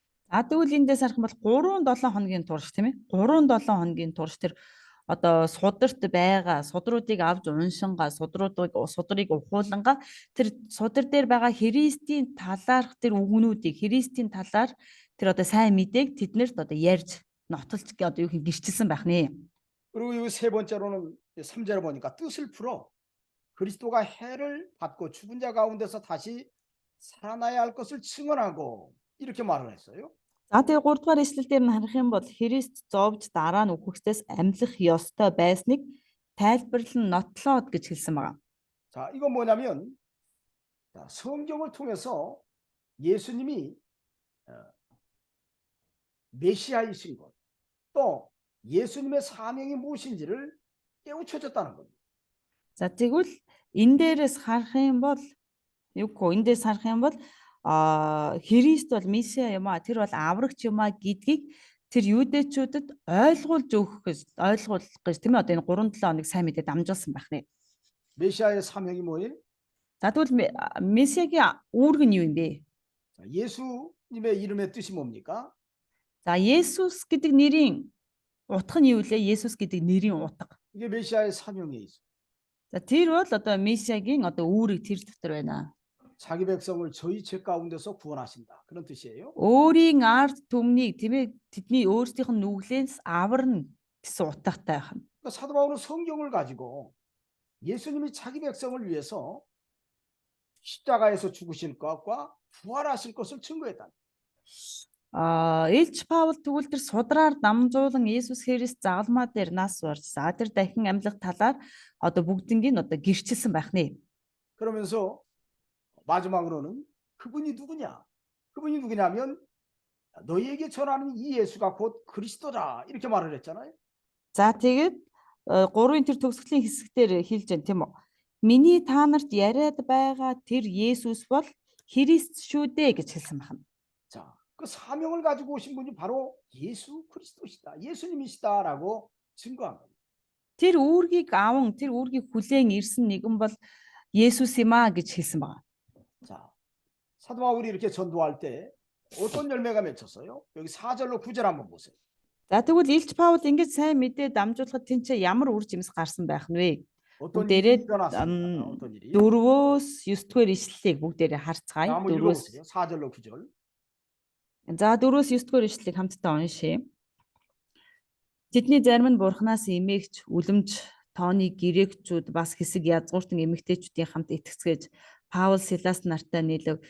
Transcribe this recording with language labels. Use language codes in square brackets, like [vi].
[mn] За тэгвэл эндээс харах юм бол 3-7 хоногийн турш тийм ээ 3-7 хоногийн турш тэр одоо сударт байгаа судруудыг авч уншингаа судрыг ухуулангаа тэр судар дээр байгаа Христийн талаарх тэр үгнүүдийг Христийн талаар тэр одоо сайн мэдээг тэднэрт одоо ярьж нотолж одоо юу гэх гэрчилсэн байх нэ. [ko] 그리고 이 세 번째로는 3절을 보니까 뜻을 풀어 그리스도가 해를 받고 죽은 자 가운데서 다시 살아나야 할 것을 증언하고 이렇게 말을 했어요. [mn] За тэгээ 3 дугаар эшлэл дээр нь харах юм бол Христ зовж дараа нь үхэгсдээс амьлах ёстой байсныг тайлбарлан нотлоод гэж хэлсэн байна. [ko] 자, 이건 뭐냐면 성경을 통해서 예수님이 메시아이신 것, 또 예수님의 사명이 무엇인지를 깨우쳐줬다는 겁니다. [mn] За тэгвэл энэ дээрээс харах юм бол эндээс харах юм бол Христ бол Месиа юм а тэр бол аврагч юм а гэдгийг тэр юудэчүүдэд ойлгуулах гэж тийм ээ одоо энэ 3-7 хоног сайн мэдээ дамжуулсан байх нэ. [ko] 메시아의 사명이 뭐예요? [mn] За тэгвэл Месиагийн үүрэг нь юу юм бэ? [ko] 예수님의 이름의 뜻이 뭡니까? [mn] За Есүс гэдэг нэрийн утга нь юу вэ? Есүс гэдэг нэрийн утга. [ko] 이게 메시아의 사명에 있어. [mn] За тэр бол одоо Месиагийн одоо үүрэг тэр дотор байна. [ko] 자기 백성을 저희 죄 가운데서 구원하신다. 그런 뜻이에요. [mn] Өөрийн ард түмнийг тийм ээ тэдний өөрсдийнх нь нүглээс аварна гэсэн утгатай байна. [ko] 그러니까 사도 바울은 성경을 가지고 예수님이 자기 백성을 위해서 십자가에서 죽으실 것과 부활하실 것을 증거했다. [mn] Илч Паул тэгвэл тэр судраар дамжуулан Есүс Христ загалмаа дээр нас барж за тэр дахин амьлах талаар одоо бүгднийг нь одоо гэрчилсэн байх нэ. [ko] 그러면서 마지막으로는 그분이 누구냐? 그분이 누구냐면 너희에게 전하는 이 예수가 곧 그리스도다 이렇게 말을 했잖아요. [mn] За тэгээд 3-ын тэр төгсгөлийн хэсгээр хэлж байна тийм үү? Миний та нарт яриад байгаа тэр Есүс бол Христ шүү дээ гэж хэлсэн байна. [ko] 자, 그 사명을 가지고 오신 분이 바로 예수 그리스도시다. 예수님이시다라고 증거한 겁니다. [mn] Тэр үүргийг аван тэр үүргийг хүлээн ирсэн нэгэн бол Есүс юм аа гэж хэлсэн байна. [ko] 자, 사도 바울이 이렇게 전도할 때 어떤 열매가 맺혔어요? 여기 4절로 9절 한번 보세요. [mn] За тэгвэл Илч Паул ингэж сайн мэдээ дамжуулахад тэнцээ ямар үр жимс гарсан байх нь вэ? [ko] 어떤 [mn] бүгдээрээ [ko] 일이 일어났습니까? 어떤 일이? [mn] 4-өөс 9-р ишлэлийг бүгдээрээ харцгаая. [ko] 한번 읽어보세요. 4절로 9절. [mn] За 4-өөс 9-р ишлэлийг хамтдаа уншъя. Тэдний зарим нь бурхнаас эмээгч, үлэмж, тооны грекчүүд бас хэсэг язгууртан эмэгтэйчүүдийн хамт итгэцгээж Паул Силас нартай нийлв.